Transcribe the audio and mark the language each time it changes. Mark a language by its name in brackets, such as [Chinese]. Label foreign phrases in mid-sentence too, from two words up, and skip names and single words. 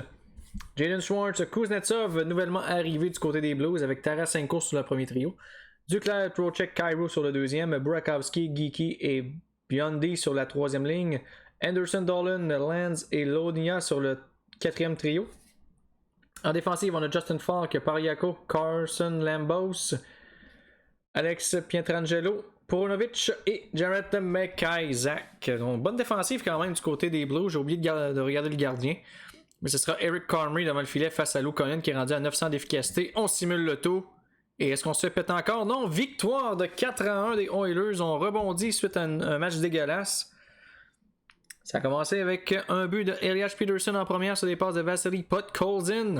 [French] Jaden Schwartz, Kuznetsov, nouvellement arrivé du côté des Blues avec Tarasenko sur le premier trio. Duclair, Trocheck, Cairo sur le deuxième. Burakovsky, Geeky et Biondi sur la troisième ligne. Anderson, Dolan, Lanz et Lodia sur le quatrième trio. En défensive, on a Justin Falk, Pariaco, Carson Lambos, Alex Pietrangelo, Paunovic et Jarrett McIsaac. Donc, bonne défensive quand même du côté des Blues. J'ai oublié de regarder le gardien. Mais ce sera Eric Comrie devant le filet face à Lou Conan qui est rendu à 900 d'efficacité. On simule le tout. Et est-ce qu'on se fait péter encore? Non, victoire de 4-1 des Oilers. On rebondit suite à un match dégueulasse. Ça a commencé avec un but de Elias Peterson en première sur des passes de Vasily Podkolzin.